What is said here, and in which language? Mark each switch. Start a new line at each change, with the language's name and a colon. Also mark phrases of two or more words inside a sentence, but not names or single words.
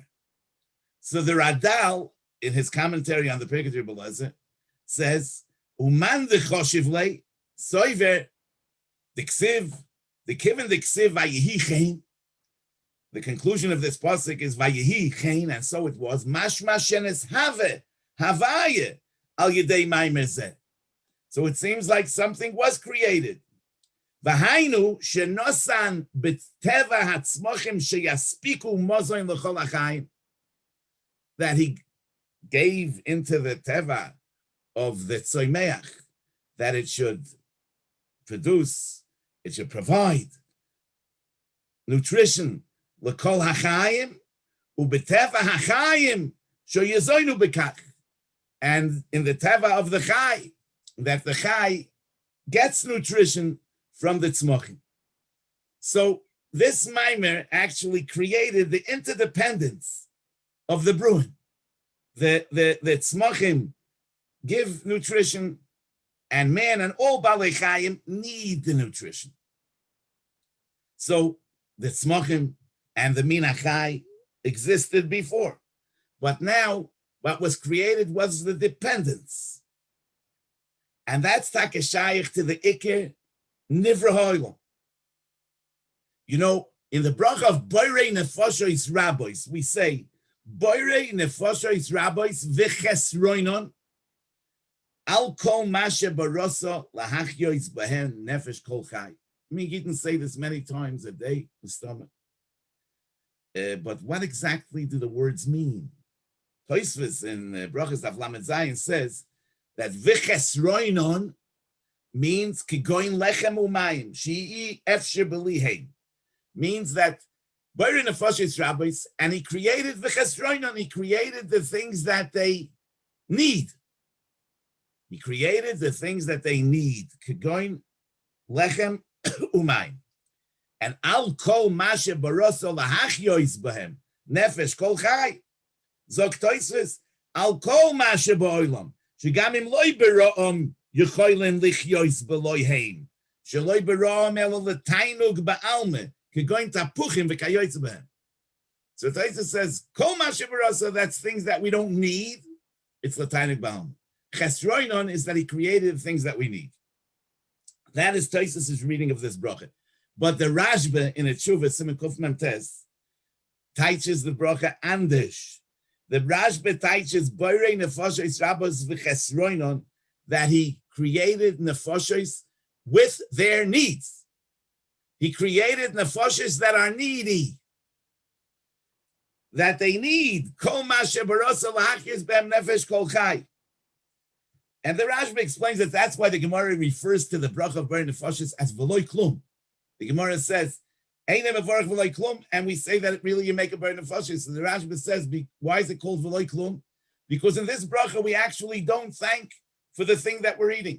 English: So the Radal, in his commentary on the Pirkei Rebbe Eliezer, says,
Hebrew: ומאן דחשיב לה סובר ד כתיב ויהי כן.
English: the conclusion of this pasuk is
Hebrew: ויהי כן,
English: and so it was.
Hebrew: משמע שנעשה הויה על ידי מאמר זה.
English: So it seems like something was created.
Hebrew: והיינו שנתן בטבע הצמחים שיספיקו מזון לכל החיים,
English: that he gave into the teva of the tzoymeach, that it should produce, it should provide nutrition
Hebrew: לכל החיים ובטבע החיים שיזונו בכך,
English: and in the teva of the chai, that the chai gets nutrition from the tzmochim. So this maimer actually created the interdependence of the bruin. The tzmochim give nutrition, and man and all
Hebrew: בעלי חיים
English: need the nutrition. So the tzmochim and the
Hebrew: מין החי
English: existed before, but now what was created was the dependence, and that's takeshayich to the
Hebrew: עיקר נברא העולם.
English: You know, in the bracha of
Hebrew: בורא נפשות רבות וחסרונן על כל מה שברא להחיות בהם נפש כל חי.
English: I mean, you can say this many times a day, but what exactly do the words mean? Tosfos in Brachas
Hebrew: דף ל ז
English: says that v'chesroinon means
Hebrew: כגון לחם ומים שאי אפשר בלעדיהם,
English: means that Boirei Nefoshes Rabbis, and he created v'chesroinon, he created the things that they need. He created the things that they need.
Hebrew: כגון לחם ומים, and על כל מה שברא להחיות בהם נפש כל חי. זוק תוספות על כל מה שבעולם שגם אם לא בראם יכולין לחיות בלא הם. שלא בראם אלא לתענוג בעלמא. כגון תפוחים וכיוצא בהם.
English: So Tosfos says,
Hebrew: כל מה שברא,
English: that's things that we don't need. It's
Hebrew: לתענוג בעלמא.
English: Chesroinon is that he created things that we need. That is Tosfos' reading of this bracha. But the Rashba in a tshuva,
Hebrew: סימן ק מ ט,
English: teaches the bracha Andish. The Rashba teaches Boirei Nefoshes Rabbos v'chesroinon, that he created nefoshes with their needs. He created nefoshes that are needy, that they need.
Hebrew: כל מה שברא להחיות בהם נפש כל חי.
English: And the Rashba explains that that's why the Gemara refers to the bracha of Boirei Nefoshes as
Hebrew: ולא כלום.
English: The Gemara says,
Hebrew: אינו מברך ולא כלום,
English: and we say that really you make a Boirei Nefoshes. So the Rashba says, why is it called
Hebrew: ולא כלום?
English: Because in this bracha we actually don't thank for the thing that we're eating.